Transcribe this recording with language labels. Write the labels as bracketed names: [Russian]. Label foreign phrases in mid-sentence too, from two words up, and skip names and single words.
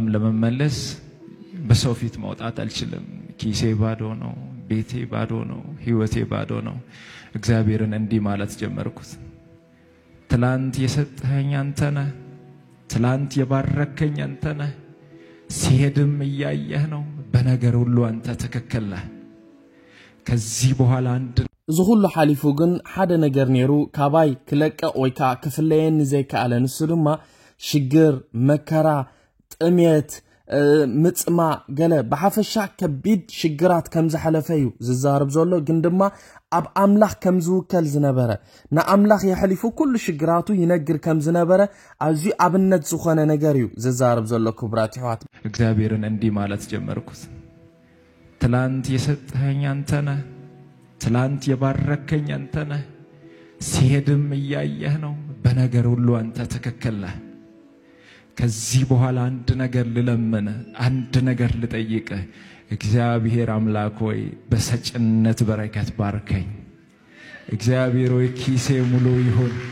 [Amharic] ለመመለስ በሰው ፊት መውጣት አልችልም ኪሴ ባዶ ነው ቤቴ ባዶ ነው ህይወቴ ባዶ ነው እግዚአብሔርን እንዲህ ማለት ጀመርኩት ትላንት የሰጠኸኝ አንተ ነህ ትላንት የባረከኝ አንተ ነህ ሲሄድም እያየህ ነው በነገር ሁሉ አንተ ትክክል ነህ ከዚህ በኋላ አንድ [Tigrinya] ዝሁሉ ሓሊፉ ግን ሓደ ነገር ነይሩ ካባይ ክለቀ ወይካ ክፍለየን ዘይከኣለ ንሱ ድማ ሽግር መከራ ጥሜት ምጽማ ገለ በሐፈሻ ከቢድ ሽግራት ከም ዝሐለፈዩ ዝዛርብ ዘሎ ግን ድማ ኣብ ኣምላኽ ከም ዝውከል ዝነበረ ንኣምላኽ የሕሊፉ ኩሉ ሽግራቱ ይነግር ከም ዝነበረ ኣዚ ኣብነት ዝኾነ ነገር እዩ ዝዛርብ ዘሎ ክብራት ይሕዋት [Amharic] እግዚአብሔርን እንዲህ ማለት ጀመርኩት ትላንት የሰጠኸኝ አንተ ነህ ትላንት የባረከኝ አንተ ነህ ሲሄድም እያየህ ነው በነገር ሁሉ አንተ ትክክል ነህ ከዚህ በኋላ አንድ ነገር ልለምን አንድ ነገር ልጠይቅ እግዚአብሔር አምላክ ሆይ በሰጭነት በረከት ባርከኝ እግዚአብሔር ሆይ ኪሴ ሙሉ ይሁን